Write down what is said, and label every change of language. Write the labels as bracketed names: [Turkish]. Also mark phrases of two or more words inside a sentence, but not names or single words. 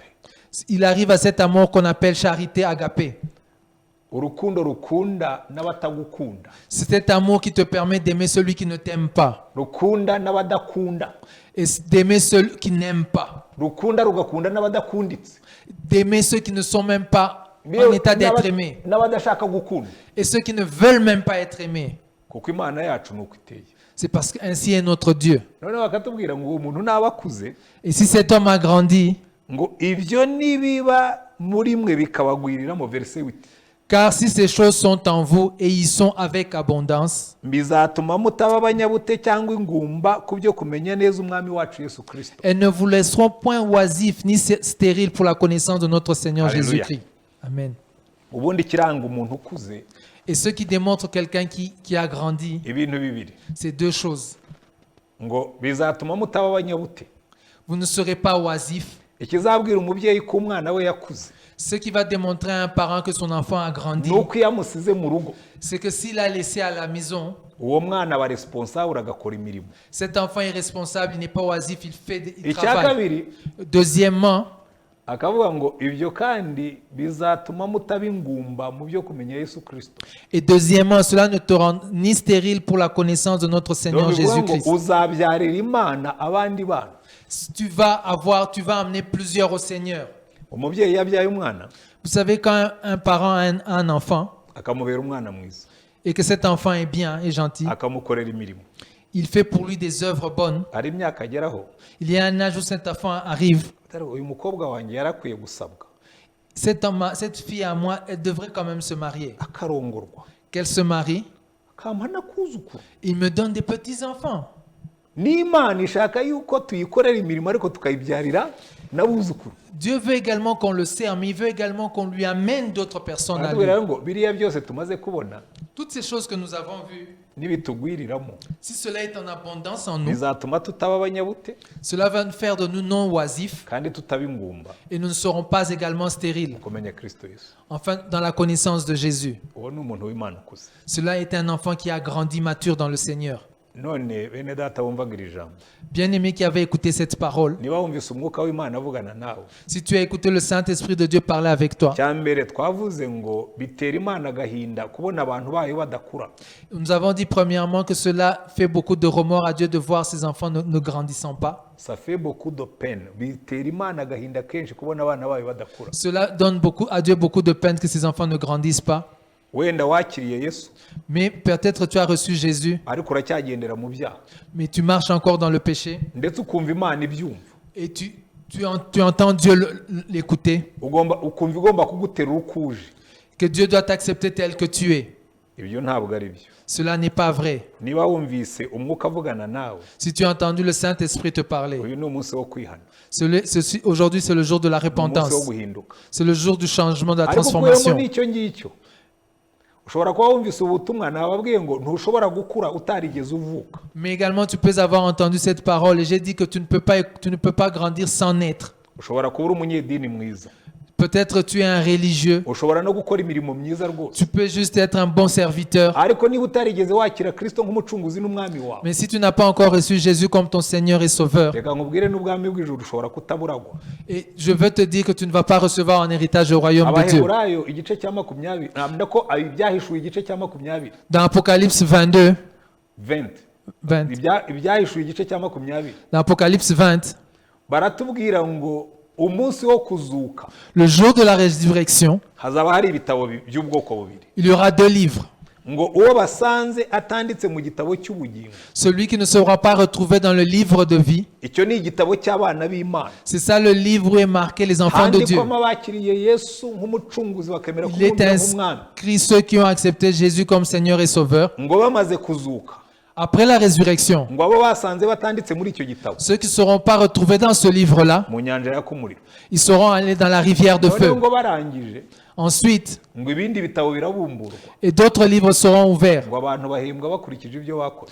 [French] il arrive à cet amour qu'on appelle charité agapé. [Kinyarwanda] urukundo rukunda n'abatagukunda, [French] C'est cet amour qui te permet d'aimer celui qui ne t'aime pas [Kinyarwanda] rukunda n'abadakunda, [French] et d'aimer ceux qui n'aiment pas, [Kinyarwanda] rukunda rugakunda n'abadakunditse, [French] d'aimer ceux qui ne sont même pas en état d'être aimés [Kinyarwanda] n'abadashaka gukunda, [French] et ceux qui ne veulent même pas être aimés. [Kinyarwanda] kuko Imana yacu nuko iteye. [French] C'est parce qu'ainsi est notre Dieu. [Kinyarwanda] Noneho bakatubwira ngo uwo muntu naba akuze, [French] Et si cet homme a grandi, [Kinyarwanda] ngo ibyo nibiba muri mwe bikabagwirira mu verset 8, [French] car si ces choses sont en vous et y sont avec abondance, [Kinyarwanda] bizatuma mutaba abanyabute cyangwa ingumba ku byo kumenya neza umwami wacu Yesu Kristo. [French] elles ne vous laisseront point oisifs ni stériles pour la connaissance de notre Seigneur Alléluia. Jésus-Christ. Amen. [Kinyarwanda] Ubundi kiranga umuntu ukuze [French] Et ce qui démontre quelqu'un qui a grandi, [Kinyarwanda] ibintu bibiri, [French] c'est 2 choses. [Kinyarwanda] ngo bizatuma mutaba abanyabute. [French] Vous ne serez pas oisifs. [Kinyarwanda] Ikizabwira umubyeyi ko umwana we yakuze [French] Ce qui va démontrer à un parent que son enfant a grandi, [Kinyarwanda] nuko iyo amusize mu rugo, [French] c'est que s'il a laissé à la maison, [Kinyarwanda] uwo mwana aba responsable agakora imirimo. [French] cet enfant est responsable, il n'est pas oisif, il [Kinyarwanda] Icya [French] travaille. [Kinyarwanda] kabiri [French] Deuxièmement, [Kinyarwanda] akavuga ngo ibyo kandi bizatuma mutaba ingumba mu byo kumenya Yesu Kristo. [French] cela ne te rend ni stérile pour la connaissance de notre Seigneur [Kinyarwanda] Bivuga ngo [French] Jésus-Christ. [Kinyarwanda] uzabyarira Imana abandi bana. [French] Tu vas amener plusieurs au Seigneur. [Kinyarwanda] Umubyeyi yabyaye umwana [French] Vous savez, quand un parent a un enfant [Kinyarwanda] akamubera umwana mwiza, [French] et que cet enfant est bien et gentil, [Kinyarwanda] akamukorera imirimo, [French] il fait pour lui des œuvres bonnes. [Kinyarwanda] hari imyaka ageraho [French] Il y a un âge où cet enfant arrive. [Kinyarwanda] uyu mukobwa wanjye yarakwiye gusabwa [French] Cette fille à moi, elle devrait quand même se marier. [Kinyarwanda] akarongorwa [French] Qu'elle se marie, [Kinyarwanda] akampa n'akuzukuru. [French] il me donne des petits-enfants. [Kinyarwanda] n'Imana ishaka yuko tuyikorera imirimo ariko tukayibyarira n'abuzukuru. [French] Dieu veut également qu'on le sert, mais il veut également qu'on lui amène d'autres personnes à lui. [Kinyarwanda] Baratubwira ngo biriya byose tumaze kubona [French] Toutes ces choses que nous avons vues, [Kinyarwanda] nibitugwiriramo [French] si cela est en abondance en nous, [Kinyarwanda] bizatuma tutaba abanyabute [French] cela va nous faire de nous non oisifs [Kinyarwanda] kandi tutaba ingumba [French] et nous ne serons pas également stériles. [Kinyarwanda] mu kumenya Kristo Yesu. [French] Enfin, dans la connaissance de Jésus. [Kinyarwanda] Uwo ni umuntu w'Imana ukuze. [French] Cela est un enfant qui a grandi mature dans le Seigneur. [Kinyarwanda] None bene data bumvaga iri jambo, [French] Bien-aimé qui avait écouté cette parole, [Kinyarwanda] niba wumvise umwuka w'Imana avugana nawe, [French] si tu as écouté le Saint-Esprit de Dieu parler avec toi, [Kinyarwanda] cya mbere twavuze ngo bitera Imana agahinda kubona abantu bayo badakura. [French] nous avons dit premièrement que cela fait beaucoup de remords à Dieu de voir ses enfants ne grandissant pas. Ça fait beaucoup de peine. [Kinyarwanda] Bitera Imana agahinda kenshi kubona abana bayo badakura. [French] Cela donne à Dieu beaucoup de peine que ses enfants ne grandissent pas. [Kinyarwanda] Wenda wakiriye Yesu [French] Mais peut-être tu as reçu Jésus, [Kinyarwanda] ariko uracyagendera mu byaha, [French] mais tu marches encore dans le péché [Kinyarwanda] ndetse ukumva Imana ibyumva, [French] et tu entends Dieu l'écouter, [Kinyarwanda] ukumva igomba kugutera ukuje. [French] que Dieu doit t'accepter tel que tu es. [Kinyarwanda] Ibyo ntabwo ari byo. [French] Cela n'est pas vrai. [Kinyarwanda] Niba wumvise umwuka avugana nawe, [French] Si tu as entendu le Saint-Esprit te parler, [Kinyarwanda] uyu ni umunsi wo kwihana, [French] aujourd'hui c'est le jour de la [Kinyarwanda] umunsi wo [French] repentance. [Kinyarwanda] guhinduka. [French] C'est le jour du changement, de la [Kinyarwanda] Ariko ukuyemo [French] transformation. [Kinyarwanda] n'icyo ngicyo, ushobora kuba wumvise ubutumwa nababwiye ngo ntushobora gukura utarigeze uvuka. [French] Mais également tu peux avoir entendu cette parole et j'ai dit que tu ne peux pas grandir sans naître. [Kinyarwanda] Ushobora kuba uri umunyedini mwiza, [French] Peut-être tu es un religieux. [Kinyarwanda] ushobora no gukora imirimo myiza rwose, [French] Tu peux juste être un bon serviteur. [Kinyarwanda] ariko niba utarigeze wakira Kristo nk'umucunguzi n'umwami wawe, [French] Mais si tu n'as pas encore reçu Jésus comme ton Seigneur et Sauveur, [Kinyarwanda] reka nkubwire n'ubwami bw'ijuru ushobora kutaburagwa. [French] et je veux te dire que tu ne vas pas recevoir en héritage au royaume de Dieu. [Kinyarwanda] Abaheburayo igice cya 20, ntabwo ko ibyahishuye igice cya 20, [French] Dans Apocalypse 22, 20, [Kinyarwanda] ibyahishuye igice cya 20, [French] dans Apocalypse 20, [Kinyarwanda] baratubwira ngo umunsi wo kuzuka [French] le jour de la résurrection, [Kinyarwanda] hazaba hari ibitabo by'ubwoko bubiri, [French] il y aura 2 livres. [Kinyarwanda] ngo uwo basanze atanditse mu gitabo cy'ubugingo, [French] Celui qui ne sera pas retrouvé dans le livre de vie, [Kinyarwanda] icyo ni igitabo cy'abana b'Imana, [French] c'est ça le livre où est marqué les enfants de Dieu. [Kinyarwanda] handikwamo abakiriye Yesu nk'umucunguzi bakemera [French] Il est [Kinyarwanda] kumwumvira nk'umwami, [French] inscrit ceux qui ont accepté Jésus comme Seigneur et Sauveur. [Kinyarwanda] ngo bamaze kuzuka, [French] Après la résurrection, [Kinyarwanda] ngo abo basanze batanditse muri icyo gitabo [French] ceux qui ne seront pas retrouvés dans ce livre-là, [Kinyarwanda] mu nyanja yaka umuriro. [French] ils seront allés dans la rivière de [Kinyarwanda] Noneho [French] feu. [Kinyarwanda] ngo barangije, [French] Ensuite, [Kinyarwanda] ngo ibindi bitabo birabumburwa, [French] et d'autres livres seront ouverts. [Kinyarwanda] ngo abantu bahembwa bakurikije ibyo bakoze.